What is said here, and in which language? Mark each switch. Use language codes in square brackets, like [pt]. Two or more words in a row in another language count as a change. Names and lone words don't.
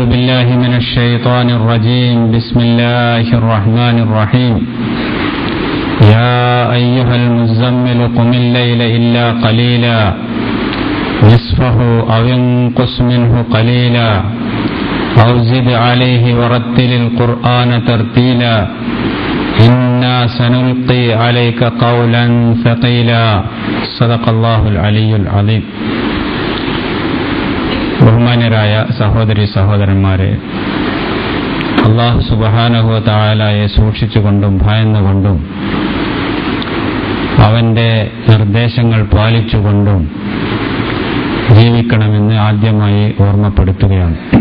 [ar] بالله من الشيطان الرجيم بسم الله الرحمن الرحيم يا أيها المزمل قم الليل إلا قليلا نصفه أو انقص منه قليلا أو زد عليه ورتل القرآن ترتيلا إنا سنلقي عليك قولا ثقيلا صدق الله العلي العظيم. [ml] ബഹുമാന്യരായ സഹോദരി സഹോദരന്മാരെ, [ar] الله سبحانه وتعالى [ml] സൂക്ഷിച്ചുകൊണ്ടും ഭയന്നുകൊണ്ടും അവന്റെ നിർദ്ദേശങ്ങൾ പാലിച്ചുകൊണ്ടും ജീവിക്കണമെന്ന് ആദ്യമായി ഓർമ്മപ്പെടുത്തുകയാണ്.